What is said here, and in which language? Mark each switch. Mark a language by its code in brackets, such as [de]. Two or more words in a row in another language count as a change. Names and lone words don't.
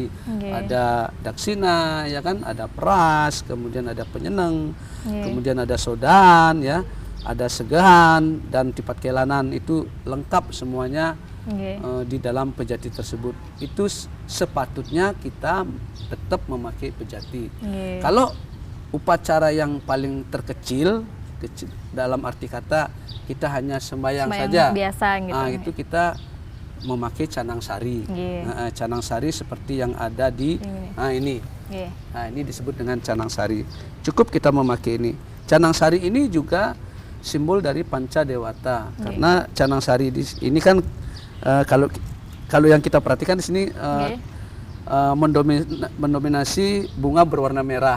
[id] Ada daksina, ya kan, ada pras, kemudian ada penyeneng, kemudian ada sodan, ya, ada segahan dan tipat kelanan, itu lengkap semuanya di dalam pejati tersebut. Itu sepatutnya kita tetap memakai pejati. Kalau upacara yang paling terkecil, kecil, dalam arti kata kita hanya sembahyang saja. Biasa gitu. Nah, itu kita memakai canang sari. Nah, canang sari seperti yang ada di ini. Nah, ini disebut dengan canang sari. Cukup kita memakai ini. Canang sari ini juga simbol dari panca dewata. Karena canang sari ini kan kalau yang kita perhatikan di sini mendominasi bunga berwarna merah.